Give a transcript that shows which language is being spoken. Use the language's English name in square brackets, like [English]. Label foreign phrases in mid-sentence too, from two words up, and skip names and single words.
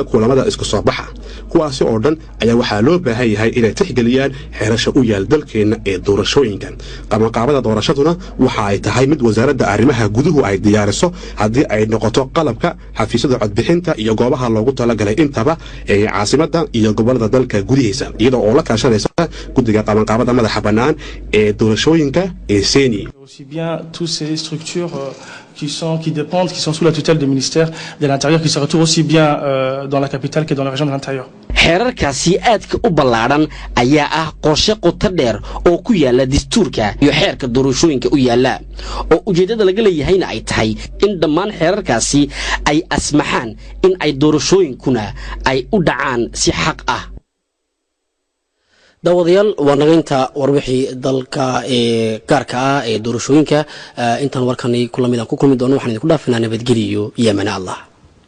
[Somali] kulamada isku soo baxa kuwaasi oo dhan ayaa waxaa loo baahan yahay inay tixgeliyaan xeerasha u yaal dalkeenna ee doorashooyinka qabanqaabada doorashaduna waxa ay tahay mid wasaaradda arrimaha guduhu ay diyaariso haddii ay noqoto qalabka xafiisyada codbixinta iyo goobaha loogu talagalay intaba ee caasimadda iyo gobolada dalka gudihiisa iyadoo oo la kaashanaysa guddiga qabanqaabada madaxa bannaan ee doorashooyinka ee seni [French] aussi bien toutes ces structures qui dépendent, qui sont sous la tutelle du ministère de l'Intérieur, qui se retrouvent aussi bien dans la capitale que dans la région de l'Intérieur. [Somali] xeerarkaasi aadka u ballaaran ayaa ah qorshe qoto dheer oo ku yaala dastuurka iyo xeerka doorashooyinka u yaala oo ujeeddada laga leeyahayna ay tahay in dhammaan xeerarkaasi ay asmaxaan in ay doorashooyinkuna ay u dhacaan si xaq ah daawadayaal waa nagaynta warbixii dalka ee gaarka ah ee doorashooyinka intaan warkani kula mid aan ku kulmi doono waxaan idinku dhaafinaa nabadgeliyo iyo ammaan Allah